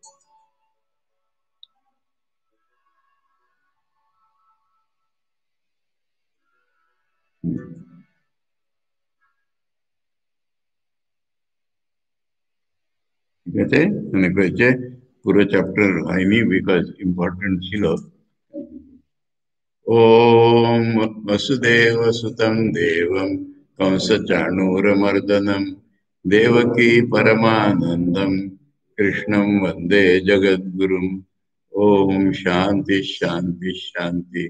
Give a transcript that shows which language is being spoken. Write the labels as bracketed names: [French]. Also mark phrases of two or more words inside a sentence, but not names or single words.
[Bangla] ঠিক আছে, মনে করেছে পুরো চ্যাপ্টার হয়নি [English] because important [Bangla] ছিল। [Sanskrit] ओम वसुदेव सुतं देवं कंसचाणूरमर्दनं देवकी परमानंदं कृष्णं वंदे जगद्गुरुम्। ओम शांति शांति शांति।